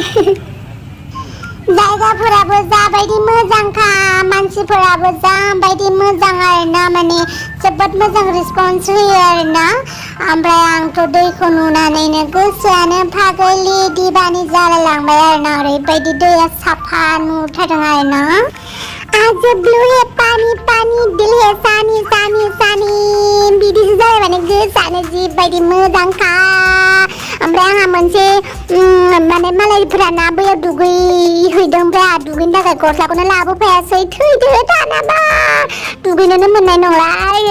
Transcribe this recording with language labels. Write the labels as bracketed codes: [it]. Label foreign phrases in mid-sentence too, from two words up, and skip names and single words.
[brx] जायगाफोराबो जाबायदि मोजांखा, मानसिफोराबो जाबायदि मोजां आरोना, माने जोबोद मोजां रिसपन्स होयो आरोना। ओमफ्राय आंथ' दैखौ नुनानैनो गोसोआनो फागोलि दिबानि जालायलांबाय आरोना। ओरैबायदि दैया साफा नुथारदों आरोना। [hi] आज ब्लू है पानी दिल है सानी [brx] बिदिसो जाबाय माने गोसोआनो जिबायदि मोजांखा। ओमफ्राय आंहा मोनसे माने मालायफोरा ना बैयाव दुगैहैदों, ओमफ्राय आंहा दुगैनो थाखाय गस्लाखौनो लाबोफायासै। थैदो दानाबा दुगैनोनो मोननाय नंला आरो।